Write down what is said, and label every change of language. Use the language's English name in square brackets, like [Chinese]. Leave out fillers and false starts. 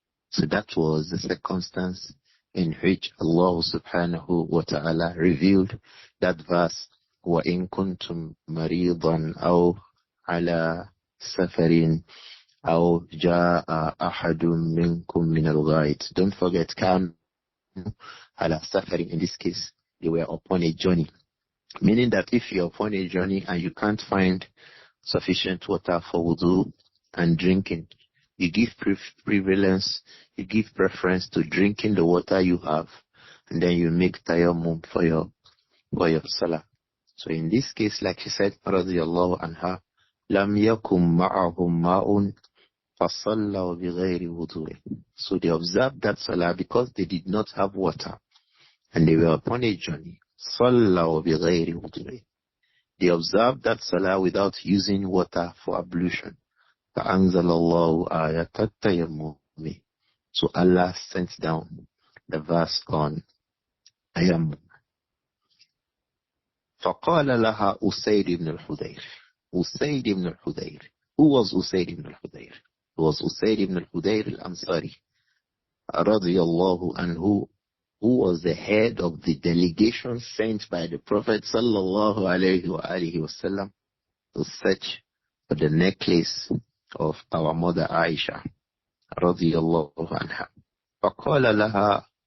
[English] So that was the circumstance in which Allah subhanahu wa ta'ala revealed that verse, [Arabic] وَإِن كُنتُم مَرِيضًا أَوْ عَلَى سَفَرٍ أَوْ جَاءَ أَحَدٌ مِّنكُم مِّنَ الْغَائِطِ. [English] Don't forget, [Arabic] كَانُوا عَلَى سَفَرٍ. [English] In this case, they were upon a journey. Meaning that if you're upon a journey and you can't find sufficient water for wudu and drinking, you give prevalence, you give preference to drinking the water you have, and then you make tayammum for your salah. So in this case, like she said, radiyallahu anha, [Arabic] lam yakum ma'ahum ma'un fasallaw bighayri wudu'in. [English] So they observed that salah because they did not have water and they were upon a journey. [Arabic] Sallaw bighayri wudu'in. [English] They observed that salah without using water for ablution. [Arabic] فَأَنزَلَ اللَّهُ آيَةَ التَّيَمُّمِ. [English] So Allah sent down the verse on tayammum. [Arabic] فَقَالَ لَهَا أُسَيْدِ ibn al-Hudayr. [English] Usayd ibn al-Hudayr. Who was Usayd ibn al-Hudayr? It was Usayd ibn al-Hudayr al-Ansari, radiyallahu anhu, who was the head of the delegation sent by the Prophet sallallahu alayhi wa alihi wasallam to search for the necklace of our mother Āishah, radiyallahu anha. [Arabic] فَقَالَ لَهَا